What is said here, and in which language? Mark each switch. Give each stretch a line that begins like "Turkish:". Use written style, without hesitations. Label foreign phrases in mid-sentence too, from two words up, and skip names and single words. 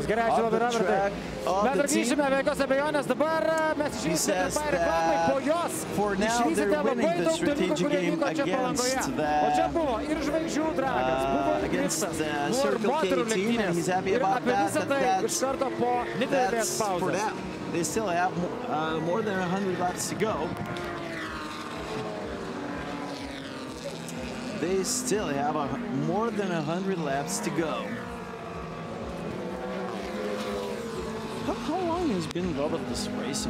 Lithuanian: Gerai, ačiū labai, Robertai. Mes dar grįžime, be jokios abejonės. Dabar mes išvysime trumpąją reklamą, po jos išvysite labai daug dalykų, kurie vyko čia Palangoje. O čia buvo ir žvaigždžių dragas, buvo ir driftas, buvo ir moterų lenktynės. Ir apie visą tai iš karto po nedidelės pauzės.
English: They still have more than 100 laps to go. They still have more than 100 laps to go. How long has been Robert this racing?